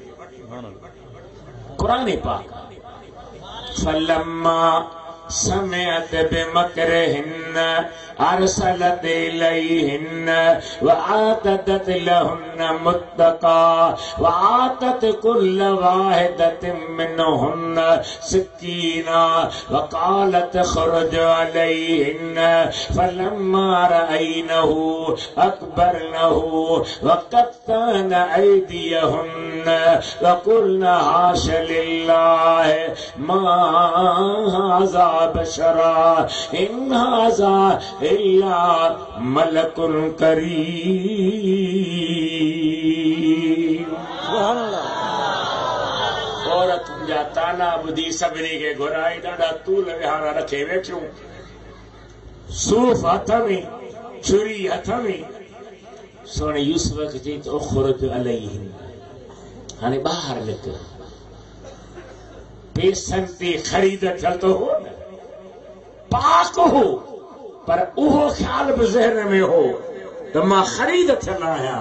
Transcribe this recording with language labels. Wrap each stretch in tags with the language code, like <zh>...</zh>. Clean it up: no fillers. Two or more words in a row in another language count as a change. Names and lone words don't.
<ar>क़ुरान पाक فلما سمعت بمكرهن أرسلت إليهن وأعتدت لهن متكأ وآتت كل واحدة منهن سكينا وقالت اخرج عليهن فلما رأينه أكبرنه وقطعن أيديهن وقلن حاش لله ما هذا بشرا إن هذا إلا ملك كريم</ar> <sd>औरत जा ताना ॿुधी सभिनी खे घुराई ॾाढा तूल विहारा रखे वेठियूं सूफ़ हथ में छुरी हथ में सोने यूसुफ खे चई त</sd> <ar>اخرج عليهن</ar> <sd>हाणे ॿाहिरि निकिर पैसनि ते ख़रीद थियल थो हो न, पाक हो, पर उहो ख़्याल बि ज़हन में हो त मां ख़रीद थियल आहियां।</sd>